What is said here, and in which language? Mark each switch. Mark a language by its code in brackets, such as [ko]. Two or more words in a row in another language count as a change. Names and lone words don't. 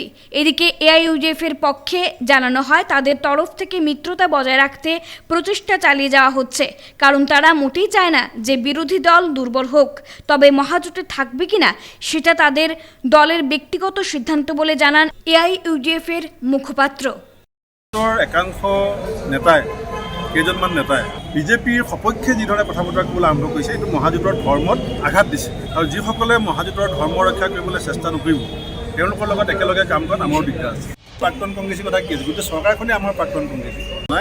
[bn] এদিকে এআইইউডিএফ এর পক্ষে জানানো হয় তাদের তরফ থেকে মিত্রতা বজায় রাখতে প্রচেষ্টা চালিয়ে যাওয়া হচ্ছে, কারণ তারা মোটেই চায় না যে বিরোধী দল দুর্বল হোক। তবে মহাজোটে থাকবে কিনা সেটা তাদের দলের ব্যক্তিগত সিদ্ধান্ত বলে জানান এআইইউডিএফ এর মুখপাত্র। [as] একাংশ নেতাই, কেইজনমান নেতাই বিজেপিৰ সপক্ষে যিধৰণে কথা বতৰা কৰিবলৈ আৰম্ভ কৰিছে, এইটো মহাজোঁটৰ ধৰ্মত আঘাত দিছে। আৰু যিসকলে মহাজোঁটৰ ধৰ্ম ৰক্ষা কৰিবলৈ চেষ্টা নকৰিব, তেওঁলোকৰ লগত একেলগে কাম কৰাত আমাৰ দিগদাৰ আছে। প্ৰাক্তন কংগ্ৰেছীৰ কথা কি আছে, গোটেই চৰকাৰখনেই আমাৰ প্ৰাক্তন কংগ্ৰেছী নাই।